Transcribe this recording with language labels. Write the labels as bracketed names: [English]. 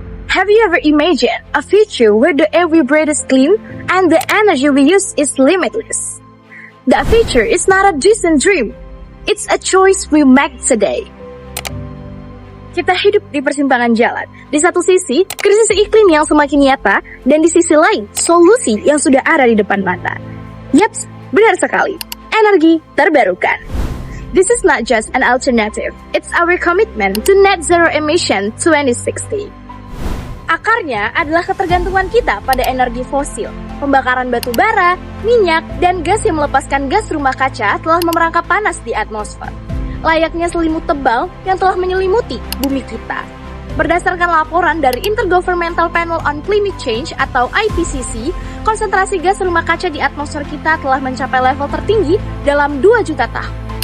[English] Have you ever imagined a future where the air we breathe is clean and the energy we use is limitless? That future is not a distant dream. It's a choice we make today. [Indonesian] Kita hidup di persimpangan jalan. Di satu sisi, krisis iklim yang semakin nyata, dan di sisi lain, solusi yang sudah ada di depan mata. Yaps, benar sekali. Energi terbarukan. [English] This is not just an alternative. It's our commitment to net zero emission 2060. [Indonesian] Akarnya adalah ketergantungan kita pada energi fosil. Pembakaran batu bara, minyak, dan gas yang melepaskan gas rumah kaca telah memerangkap panas di atmosfer. Layaknya selimut tebal yang telah menyelimuti bumi kita. Berdasarkan laporan dari Intergovernmental Panel on Climate Change atau IPCC, konsentrasi gas rumah kaca di atmosfer kita telah mencapai level tertinggi dalam 2 juta tahun.